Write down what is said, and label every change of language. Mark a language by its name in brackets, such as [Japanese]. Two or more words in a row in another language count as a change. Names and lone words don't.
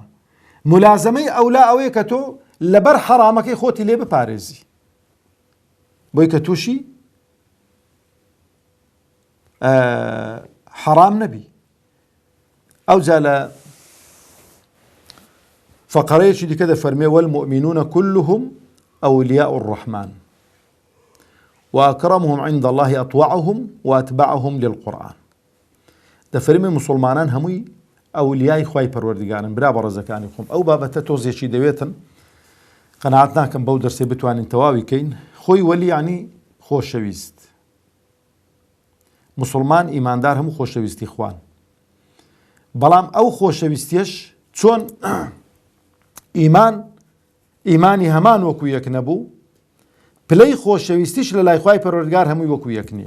[Central Kurdish] مولازەمەی ئەولا ئەوەیە کە تۆ لەبەر حەرامەکەی خۆتی لێ بپارێزی، بۆی کە تووشی حەرام نەبی. ئەو جا لە فەقەرەیەکی دیکە دەفەرمێ [Arabic] وەالمؤمنون كلهم أولياء الرحمن وأكرمهم عند الله أطوعهم وأتبعهم للقرآن. [Central Kurdish] دەفەرمێ مسلمانان هەمووی ئەولیای خوای پەروەردگارن. برا بەڕێزەکانی خۆم ئەو بابەتە تۆزێکی دەوێتن، قەناعەت ناکەم بەو دەرسێ بتوانین تەواوی کەین. خۆی وەلی یعنی خۆشەویست. مسلمان ئیماندار هەموو خۆشەویستی خوان، بەڵام ئەو خۆشەویستیش چۆن ئیمانی هەمان وەکو یەک نەبوو، پلەی خۆشەویستیش لە لای خوای پەروەردگار هەمووی وەکو یەک نییە.